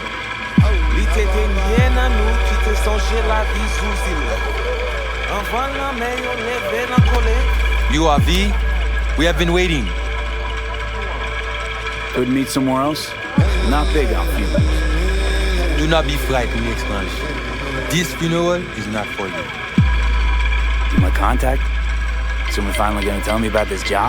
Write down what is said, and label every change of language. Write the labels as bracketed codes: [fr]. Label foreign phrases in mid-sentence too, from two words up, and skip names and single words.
[ht] Li te genyen nan nou ki te sonje la vi sou zil. Anvan la men yo leve nan kole. [en] You are V? We have been waiting. Could meet somewhere else? Not big on funerals. Do not be frightened, Expanse. This funeral is not for you. You my contact? Someone finally gonna tell me about this job?